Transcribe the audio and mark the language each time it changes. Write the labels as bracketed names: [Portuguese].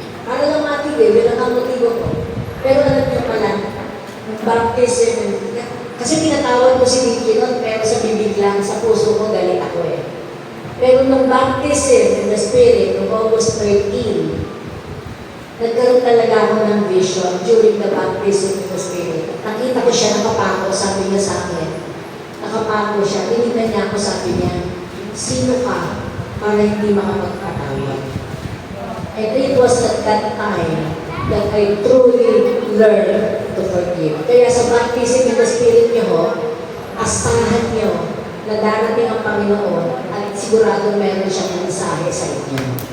[Filipino] Para lang matigil, yun ang motibo ko. Pero alam niyo pala, baptism, kasi tinatawag ko si Vicky nun, pero sa bibig lang, sa puso ko galit ako Pero nung baptism in the Spirit, nung August 13, nagkaroon talaga ako ng vision [English] during the baptism in the Spirit. [Filipino] Nakita ko siya, nakapako, sabi niya sa akin. Nakapako siya, tinignan niya ako, sabi niya, sino ka para hindi makapagpatawad? [English] And it was at that time that I truly learned to forgive. [Filipino] Kaya sa baptism in the Spirit niyo ho, asahan niyo na darating ang Panginoon at sigurado meron siyang mensahe sa inyo.